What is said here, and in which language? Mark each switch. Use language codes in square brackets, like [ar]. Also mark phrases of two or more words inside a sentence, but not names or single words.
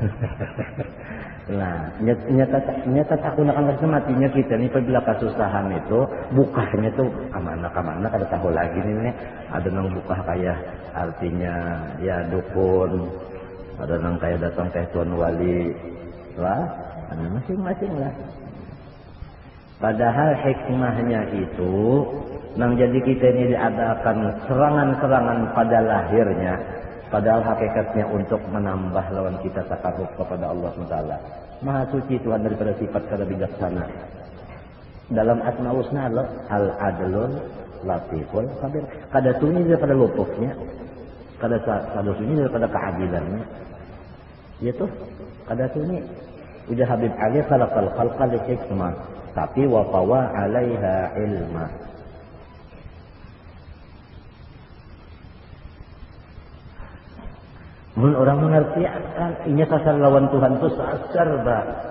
[bjn] Nah, nyata aku nak matinya kita nih apabila kesusahan itu bukanya tuh kemana kada tahu lagi nih. Ada nang buka kayak artinya ya dukun, ada nang kayak datang kayak tuan wali lah, masing-masing lah. Padahal hikmahnya itu nang jadi kita ini diadakan serangan-serangan pada lahirnya. [id] Padahal hakikatnya untuk menambah lawan kita takarrub kepada Allah SWT. Maha suci Tuhan daripada sifat kada bijaksana. Dalam [ar] أسماء الحسنى العدل اللطيف الخبير. [bjn] Kada sunyi daripada lutufnya, kada sunyi daripada keadilannya. Ya tuh, kada sunyi. [id] Udah Habib Ali [ar] خلق الخلق لحكمة, tapi وطوى عليها علما. [bjn] Mun orang mengerti kan ini sasar lawan Tuhan tuh sasar bah.